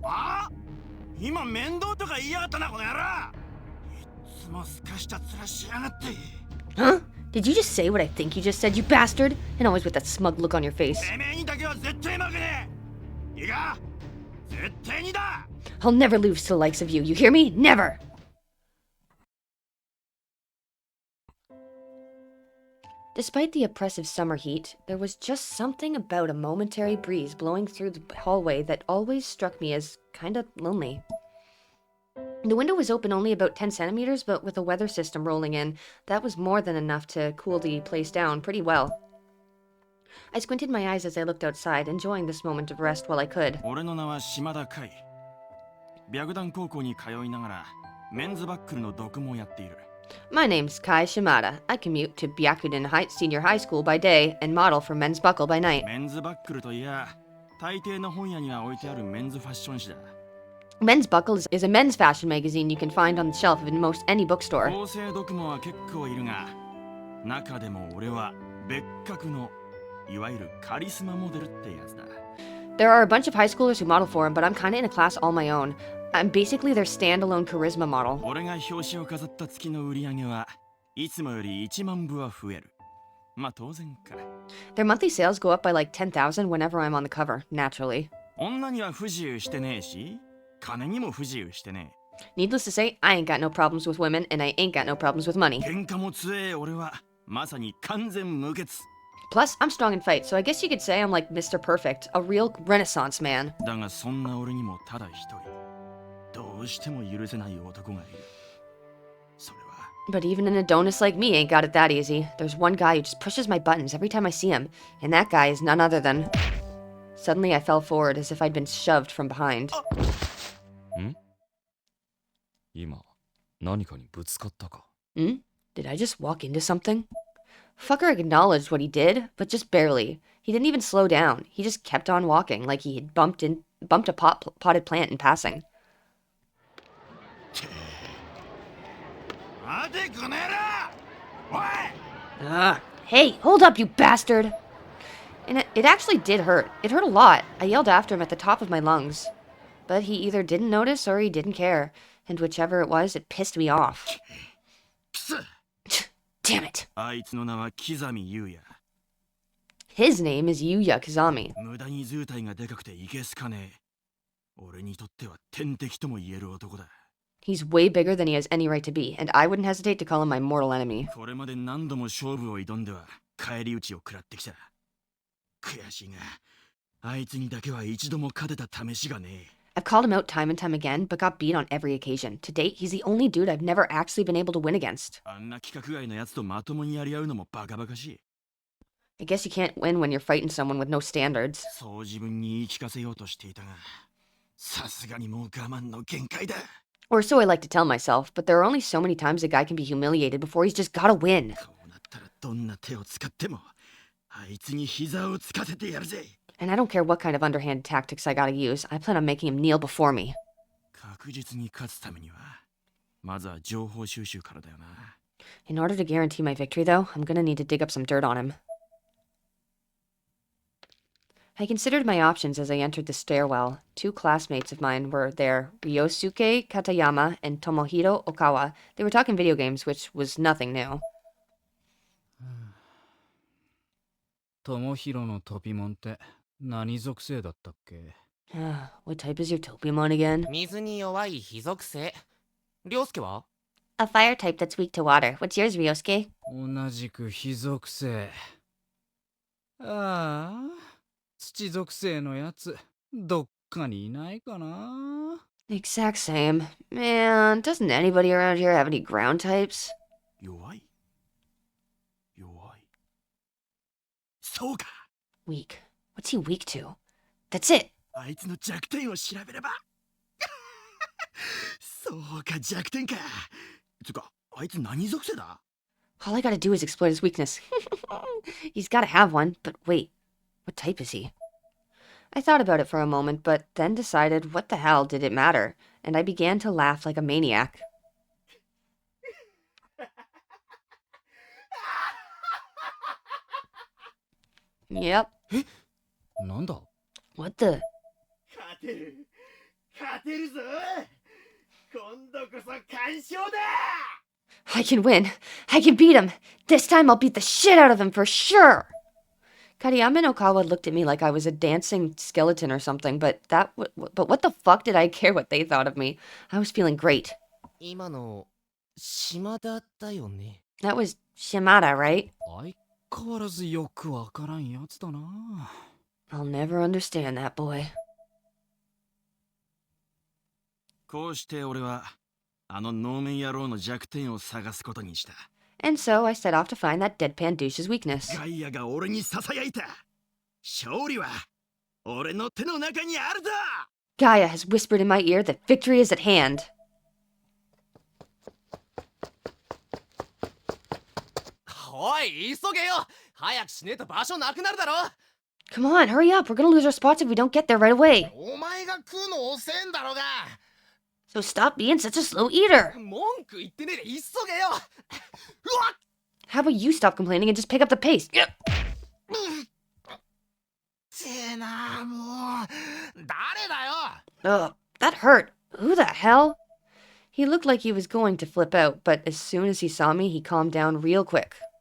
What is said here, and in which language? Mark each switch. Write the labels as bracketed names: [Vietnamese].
[Japanese] あ今面倒とか言いやがったなこの野郎いつもすかした面しやがって [English] Huh? Did you just say what I think you just said, you bastard? And always with that smug look on your face. [Japanese] てめえにだけは絶対負けねえいいか絶対にだ [English] I'll never lose to the likes of you, you hear me? Never! Despite the oppressive summer heat, there was just something about a momentary breeze blowing through the hallway that always struck me as kinda lonely. The window was open only about 10 centimeters, but with a weather system rolling in, that was more than enough to cool the place down pretty well. I squinted my eyes as I looked outside, enjoying this moment of rest while I could. [Japanese] 俺の名は島田海白檀高校に通いながらメンズバックルの読もやっている [English] My name's Kai Shimada. I commute to Byakuden Senior High School by day and model for Men's Buckle by night. [Japanese] メンズバックルといや大抵の本屋には置いてあるメンズファッション誌だ [English] Men's Buckle is a men's fashion magazine you can find on the shelf in most any bookstore. [Japanese] 合成読もは結構いるが中でも俺は別格のいわゆるカリスマモデルってやつだ [English] There are a bunch of high schoolers who model for him, but I'm kinda in a class all my own. I'm basically their standalone charisma model. [Japanese] 俺が表紙を飾った月の売り上げはいつもより1万部は増えるまあ当然か [English] Their monthly sales go up by like 10,000 whenever I'm on the cover, naturally. [Japanese] 女には不自由してねえし金にも不自由してね [English] Needless to say, I ain't got no problems with women, and I ain't got no problems with money. [Japanese] え喧嘩も強え俺はまさに完全無欠 [English] Plus, I'm strong in fight, so I guess you could say I'm like Mr. Perfect, a real renaissance man. [Japanese] だがそんな俺にもただ一人どうしても許せない男がいるそれは [English] But even an Adonis like me ain't got it that easy. There's one guy who just pushes my buttons every time I see him, and that guy is none other than... Suddenly I fell forward as if I'd been shoved from behind. [Japanese] 今何かにぶつかったか [English] Hmm? Did I just walk into something? Fucker acknowledged what he did, but just barely. He didn't even slow down. He just kept on walking like he had bumped a potted plant in passing. [Japanese] 待てこの野郎おい [English] Hey, hold up, you bastard! And it actually did hurt. It hurt a lot. I yelled after him at the top of my lungs. But he either didn't notice or he didn't care. And whichever it was, it pissed me off. [Japanese] くそ [English] Damn it. [Japanese] あいつの名は木ami優也 [English] His name is Yuya Kazami. [Japanese] 無駄に図体がでかくていけすかねえ俺にとっては天敵とも言える男だ [English] He's way bigger than he has any right to be, and I wouldn't hesitate to call him my mortal enemy. [Japanese] これまで何度も勝負を挑んでは返り討ちを食らってきた悔しいがあいつにだけは一度も勝てた試しがねえ [English] I've called him out time and time again, but got beat on every occasion. To date, he's the only dude I've never actually been able to win against. [Japanese] あんな規格外のやつとまともにやり合うのもバカバカしい [English] I guess you can't win when you're fighting someone with no standards. [Japanese] そう自分に言い聞かせようとしていたがさすがにもう我慢の限界だ [English] Or so I like to tell myself, but there are only so many times a guy can be humiliated before he's just gotta win. [Japanese] こうなったらどんな手を使ってもあいつに膝をつかせてやるぜ [English] And I don't care what kind of underhand tactics I gotta use, I plan on making him kneel before me. [Japanese] 確実に勝つためにはまずは情報収集からだよな [English] In order to guarantee my victory, though, I'm gonna need to dig up some dirt on him. I considered my options as I entered the stairwell. Two classmates of mine were there, Ryosuke Katayama and Tomohiro Okawa. They were talking video games, which was nothing new. [Japanese] 友広のトピモンって何属性だったっけ [English] What type is your Topimon again? [Japanese] 水に弱い火属性。涼介は [English] A fire type that's weak to water. What's yours, Ryosuke? [Japanese] 同じく火属性ああ土属性のやつどっかにいないかな [English] Exact same. Man, doesn't anybody around here have any ground types? [Japanese] 弱い弱いそうか [English] Weak. What's he weak to? That's it! [Japanese] あいつの弱点を調べればそうか弱点かつうかあいつ何属性だ [English] All I gotta do is exploit his weakness. He's gotta have one, but wait. What type is he? I thought about it for a moment, but then decided what the hell did it matter, and I began to laugh like a maniac. Yep. [Japanese] なんだ [English] What the? [Japanese] 勝てる勝てるぞ今度こそ完勝だ [English] I can win. I can beat him. This time I'll beat the shit out of him for sure. Kariyama no Kawa looked at me like I was a dancing skeleton or something, but what the fuck did I care what they thought of me? I was feeling great. [Japanese] 今の島田だよね。 [English] That was Shimada, right? [Japanese] 相変わらずよくわからんやつだな。 [English] I'll never understand that boy. [Japanese] こうして俺はあの能面野郎の弱点を探すことにした [English] And so I set off to find that deadpan douche's weakness. [Japanese] ガイアが俺に囁いた勝利は俺の手の中にあるだ [English] Gaia has whispered in my ear that victory is at hand. [Japanese] おい、急げよ。早くしねえと場所なくなるだろ。 [English] Come on, hurry up. We're gonna lose our spots if we don't get there right away. [Japanese] お前が食うの遅えんだろうが。 [English] So stop being such a slow eater. [Japanese] 文句言ってねえで急げよ。うわっ [English] How about you stop complaining and just pick up the pace? [Japanese] てえな、もう。誰だよ。 [English] Ugh, that hurt. Who the hell? He looked like he was going to flip out, but as soon as he saw me, he calmed down real quick.